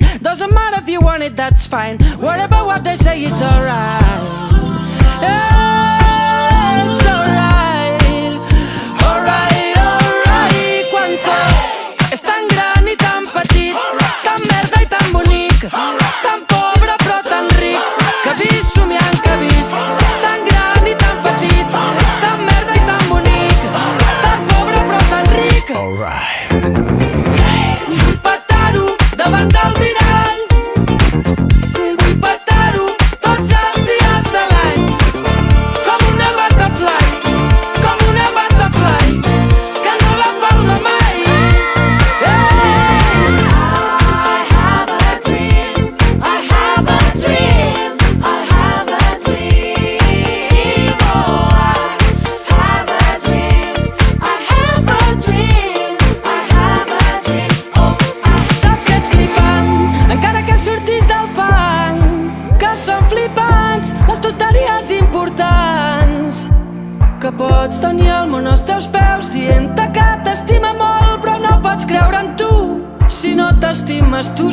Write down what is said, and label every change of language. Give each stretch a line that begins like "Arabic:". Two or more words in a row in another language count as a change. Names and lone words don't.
English: Doesn't matter if you want it, that's fine. Worry about what they say, it's alright. It's alright. Alright, alright.
Catalan: Quan tot és tan gran i tan petit, tan merda i tan bonic, tan pobre però tan ric, que visc somiant que visc. Tan gran i tan petit, tan merda i tan bonic, tan pobre però tan ric. Vull petar-ho davant del mirall, vull petar-ho tots els dies de l'any, com una butterfly, que no la palma mai.
English: I have a dream, I have a dream, I have a dream. Oh, I have a dream, I have a dream, I have a dream. Oh,
Catalan: Saps que ets flipant, encara que sortis del fang, que són flipants les tonteries importants, que pots tenir el món als teus peus dient-te que t'estima molt, però no pots creure en tu si no t'estimes tu.